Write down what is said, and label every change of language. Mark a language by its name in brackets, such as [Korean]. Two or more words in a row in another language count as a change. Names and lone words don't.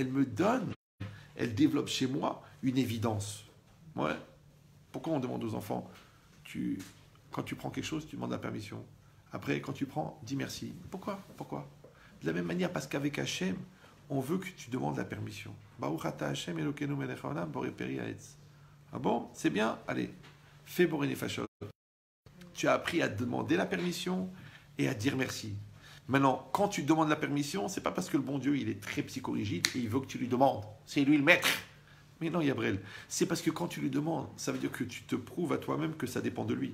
[French] Elle me donne, elle développe chez moi une évidence. Ouais. Pourquoi on demande aux enfants, quand tu prends quelque chose, tu demandes la permission. Après, quand tu prends, dis merci. Pourquoi? De la même manière, parce qu'avec Hachem, on veut que tu demandes la permission. [Hebrew] ברוך אתה השם אלוקינו מלך העולם בורא פרי העץ. [French] Ah bon? C'est bien? Allez, fais [Hebrew] בורא נפשות. [French] Tu as appris à demander la permission et à dire merci. Maintenant, quand tu demandes la permission, c'est pas parce que le bon Dieu, il est très psychorigide et il veut que tu lui demandes. C'est lui le maître. Mais non, Yabrel, c'est parce que quand tu lui demandes, ça veut dire que tu te prouves à toi-même que ça dépend de lui.